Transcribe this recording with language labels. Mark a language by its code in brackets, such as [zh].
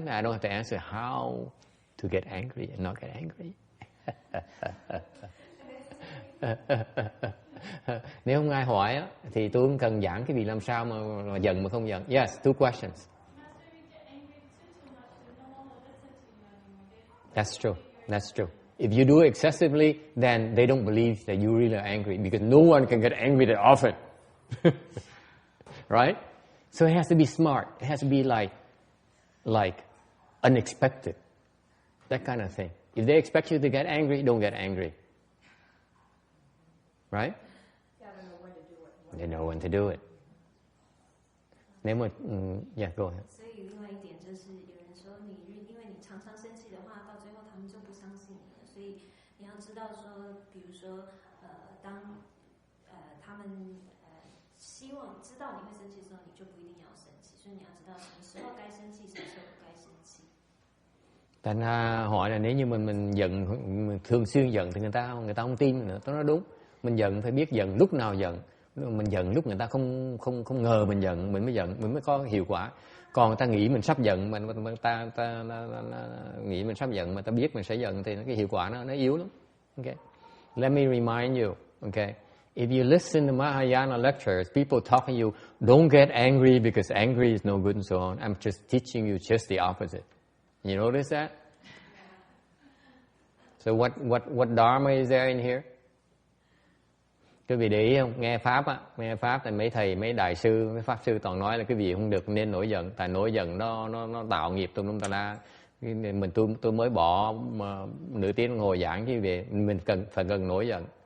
[en] I don't have to answer how to get angry and not get angry. [vi] Nếu không ai hỏi á, thì tôi cũng cần giảng cái việc làm sao mà giận mà không giận. [en] Yes, two questions. That's true. That's true. If you do it excessively, then they don't believe that you really are angry because no one can get angry that often. Right? So it has to be smart. It has to be like unexpected. That kind of thing. If they expect you to get angry, don't get angry. Right? They know when to do it. [vi] Nếu mà, [en] yeah, go ahead. [zh] 所以另外一点就是，有人说你因为你常常生气的话，到最后他们就不相信你了。所以你要知道说，比如说，当他们希望知道你会生气的时候，你就不一定要生气。所以你要知道什么时候该生气，什么时候不该生气。 [vi] Thành ra hỏi là nếu như mình giận, mình thường xuyên giận thì người ta không tin mình nữa. Tôi nói đúng. Mình giận phải biết giận lúc nào giận. Mình giận lúc người ta không ngờ mình giận, mình mới giận, mình mới có hiệu quả. Còn người ta nghĩ mình sắp giận, ta nghĩ mình sắp giận mà ta biết mình sẽ giận thì cái hiệu quả nó yếu lắm. [en] Okay. Let me remind you, okay. If you listen to Mahayana lectures, people talk to you, don't get angry because angry is no good and so on. I'm just teaching you just the opposite. You notice that? So what dharma is there in here? [vi] Quý vị để ý không? Nghe Pháp thì mấy thầy, mấy đại sư, mấy Pháp sư toàn nói là cái gì không được nên nổi giận. Tại nổi giận nó tạo nghiệp tùm lum tà la. Tôi mới bỏ mà nửa tiếng ngồi giảng chứ về mình phải cần nổi giận.